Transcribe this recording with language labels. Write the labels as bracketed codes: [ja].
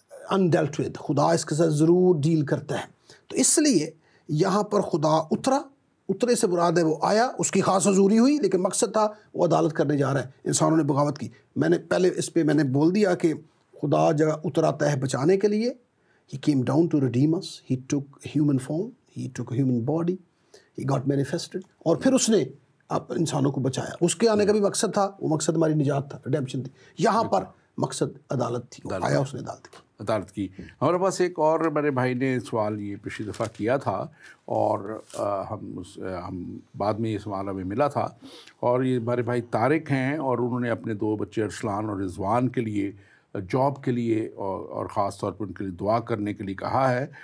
[ur] انڈیلٹ with. خدا اس کے ساتھ ضرور ڈیل کرتا ہے۔ تو اس لیے یہاں پر خدا اترے سے مراد ہے وہ آیا، اس کی خاص حضوری ہوئی، لیکن مقصد تھا وہ عدالت کرنے جا رہا ہے۔ انسانوں نے بغاوت کی۔ میں نے پہلے اس پہ میں نے بول دیا کہ خدا جگہ اتراتا ہے بچانے کے لیے۔ [en] He came down to redeem us. He took human form. He took a human body. He got manifested. [ur] اور پھر اس نے آپ انسانوں کو بچایا. اس کے آنے کا بھی مقصد تھا, وہ مقصد ہماری نجات تھا, ریڈیمپشن تھی. یہاں پر مقصد عدالت تھی, آیا اس نے عدالت کی. ہمارے پاس ایک اور میرے بھائی نے سوال یہ پچھلی دفعہ کیا تھا اور ہم بعد میں یہ سوال ہمیں ملا تھا, اور یہ ہمارے بھائی طارق ہیں اور انہوں نے اپنے 2 بچے ارسلان اور رضوان کے لیے جاب کے لیے اور خاص طور پر ان کے لیے دعا کرنے کے لیے کہا ہے.